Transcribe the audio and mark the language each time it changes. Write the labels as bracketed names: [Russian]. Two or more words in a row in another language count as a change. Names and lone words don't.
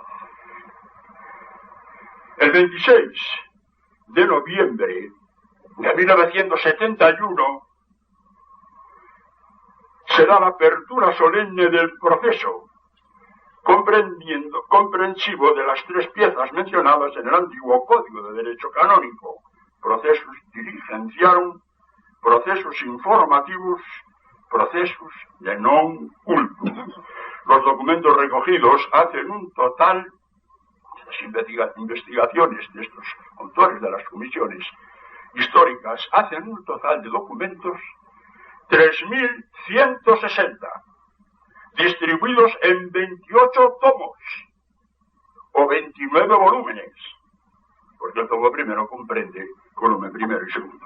[Spanish] El 26 de noviembre de 1971 se da la apertura solemne del proceso, comprensivo de las 3 piezas mencionadas en el antiguo Código de Derecho Canónico: [Latin] procesus diligenciarum, procesus informativos, procesus de non cultum. [Spanish] Los documentos recogidos hacen un total, las investigaciones de estos autores de las comisiones históricas, hacen un total de documentos 3.160, distribuidos en 28 tomos o 29 volúmenes, porque el tomo primero comprende volumen primero y segundo.